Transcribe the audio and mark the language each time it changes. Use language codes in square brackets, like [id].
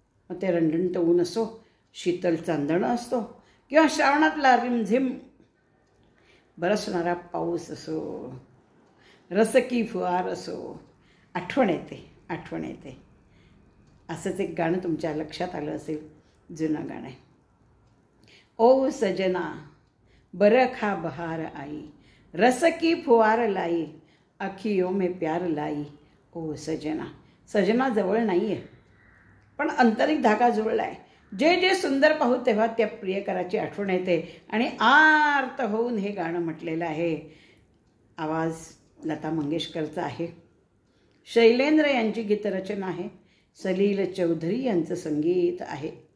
[mr] मग ते रंडणतं ऊन असो, शीतल चांदणं असतो, किंवा श्रावणातला रिमझिम बरसणारा पाऊस असो, [hi] रसकी फुहार [mr] असो, आठवण येते. असंच एक गाणं तुमच्या लक्षात आलं असेल. जुनं गाणं आहे. [hi] ओ सजना बरखा बहार आई, रसकी फुहार लाई, अखियों में प्यार लाई. ओ सजना. [mr] सजना जवळ नाही आहे, पण आंतरिक धागा जुळला आहे. जे जे सुंदर पाहू तेव्हा त्या प्रियकराची आठवण येते आणि आर्त होऊन हे गाणं म्हटलेलं आहे. आवाज लता मंगेशकरचा आहे. शैलेंद्र यांची गीतरचना आहे. सलील चौधरी यांचं संगीत आहे.